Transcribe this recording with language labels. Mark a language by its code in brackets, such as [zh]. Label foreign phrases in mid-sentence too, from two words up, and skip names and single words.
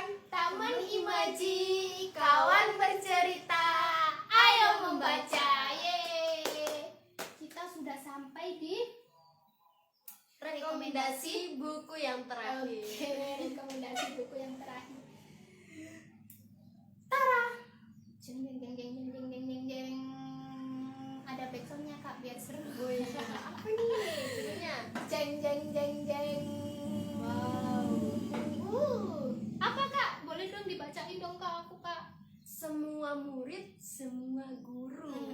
[id] Taman Imaji, kawan bercerita, ayo membaca. Yeay. Kita sudah sampai di rekomendasi buku yang terakhir. Oke, rekomendasi buku yang terakhir. Tara. Jeng jeng jeng jeng jeng jeng jeng jeng. Ada backsoundnya kak biar seru. Woi, apa nih judulnya? Jeng jeng jeng jeng. Wow. Apa kak? Boleh dong dibacain dong kak aku kak. Semua murid, semua guru.